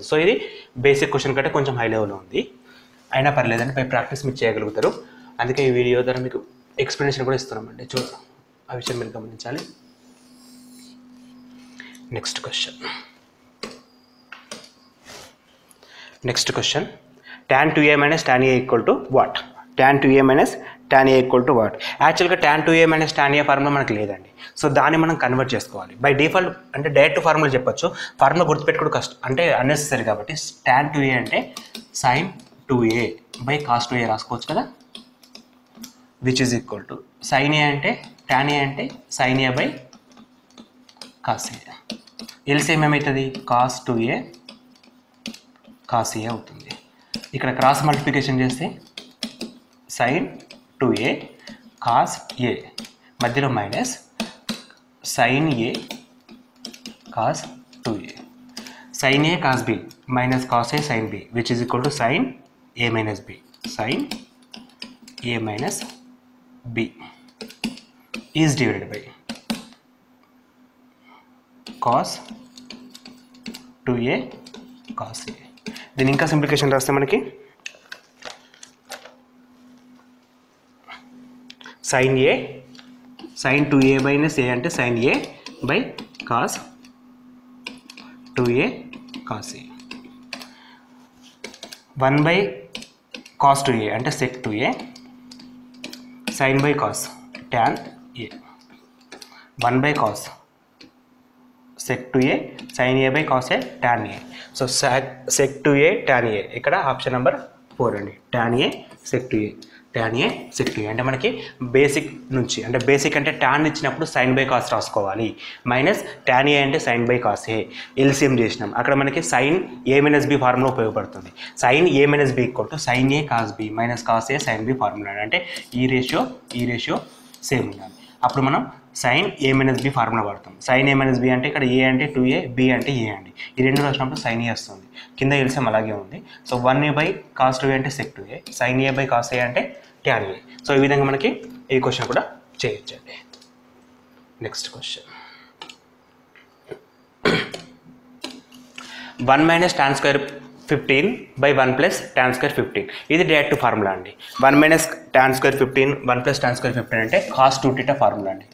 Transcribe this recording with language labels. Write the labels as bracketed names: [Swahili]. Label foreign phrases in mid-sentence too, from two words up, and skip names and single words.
[Telugu] సో ఇది [English] basic question [Telugu] కంటే కొంచెం [English] high level [Telugu] ఉంది, అయినా పర్లేదండి, పై ప్రాక్టీస్ మీరు చేయగలుగుతారు. అందుకే ఈ వీడియో ద్వారా మీకు ఎక్స్ప్లెనేషన్ కూడా ఇస్తున్నామండి. చూద్దాం, ఆ విషయం మీరు గమనించాలి. [English] next question tan 2a minus tan a equal to what? tan 2a minus tan a equal to what? [Telugu] యాక్చువల్గా [English] tan 2a minus tan a [Telugu] ఫార్ములా మనకు లేదండి. సో దాన్ని మనం కన్వర్ట్ చేసుకోవాలి. [English] by default [Telugu] అంటే [English] direct formula [Telugu] చెప్పొచ్చు, ఫార్ములా గుర్తుపెట్టుకోవడం కష్టం అంటే అన్నెసెసరీ కాబట్టి tan 2a అంటే sin 2a బై cos 2a రాసుకోవచ్చు కదా, [English] which is equal to [Telugu] sin a అంటే tan a అంటే sin a బై cos a. ఎల్సిఎం ఏమవుతుంది, cos 2a cos a అవుతుంది. ఇక్కడ [English] cross multiplication [Telugu] చేస్తే sin 2a cos a మధ్యలో మైనస్ sin a cos 2a, sin a cos b మైనస్ cos a sin b, [English] which is equal to sin a minus b, sin a minus b is divided by cos 2a cos a. [Telugu] దీని ఇంకా సింప్లికేషన్ రాస్తే మనకి sin 2a మైనస్ a అంటే sin a బై cos 2a cos a 1 by cos 2a అంటే sec 2a [English] sin by cos tan a 1 by cos sec 2a sin a by cos a tan a. [Telugu] సో sec 2a tan a ఇక్కడ [English] option number [Telugu] 4 అండి. tan a sec 2a tan a sec 2a అంటే మనకి బేసిక్ నుంచి అంటే బేసిక్ అంటే tan ఇచ్చినప్పుడు sin by cos రాసుకోవాలి మైనస్ tan a అంటే sin by cos a ఎల్సిఎం చేసినాం. అక్కడ మనకి [English] sin a minus b [Telugu] ఫార్ములా ఉపయోగపడుతుంది. [English] sin a minus b equal to [Telugu] sin a cos b మైనస్ cos a sin b ఫార్ములా అంటే ఈ [English] ratio same [Telugu] ఉండాలి. అప్పుడు మనం [English] sin a minus b [Telugu] ఫార్ములా వాడతాం. [English] sin a minus b [Telugu] అంటే ఇక్కడ a అంటే 2a b అంటే a అండి. ఈ రెండు రాసినప్పుడు sin a వస్తుంది. కింద ఎల్సిఎం అలాగే ఉంది. సో 1a by cos 2a అంటే sec 2a sin a by cos a అంటే tan a. సో ఈ విధంగా మనకి ఈ క్వశ్చన్ కూడా చేయొచ్చండి. [English] next question 1 minus tan square 15 [Telugu] by 1 plus tan square 15 ఇది [English] direct formula [Telugu] అండి. [English] 1 minus tan square 15 [Telugu] 1 plus tan square 15 అంటే [English] cos 2 theta [Telugu] ఫార్ములా అండి.